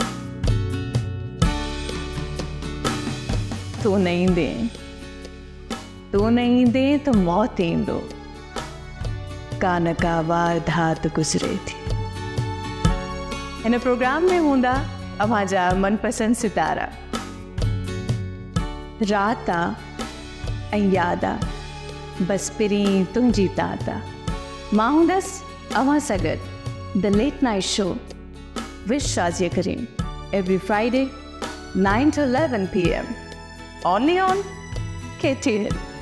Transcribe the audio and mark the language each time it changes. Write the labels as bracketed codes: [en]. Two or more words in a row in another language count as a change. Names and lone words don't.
[sd] तूं न ईंदे त मौत ईंदो, कान का वारदात गुज़रे थी। हिन प्रोग्राम में हूंदा अव्हांजा मनपसंद सितारा, रात आ ऐं याद आ बस पिरी तुंहिंजी तात आ। मां हूंदसि अव्हां सां गॾु द लेट नाइट शो विद शाज़िया करीम [en] every Friday 9 to 11 PM only on KTN.